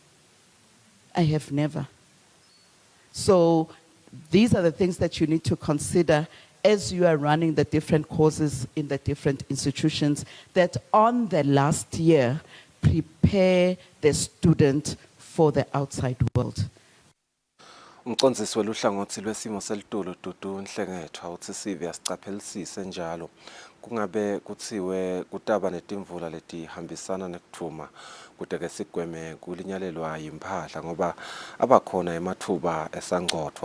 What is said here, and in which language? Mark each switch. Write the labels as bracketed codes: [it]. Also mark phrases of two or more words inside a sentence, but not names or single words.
[en] I have never. So these are the things that you need to consider as you are running the different courses in the different institutions, that on the last year, prepare the student for the outside world. [ss] Umcondzisi weluhlangothi lwesimo selitulu Dudu Nhlengethwa uthi sive asicaphelisise njalo kungabe kuthiwe kutaba netimvula letihambisana nekuvuma kute-ke sigweme kulinyalelwa yimpahla ngoba abakhona emathuba esangcotho.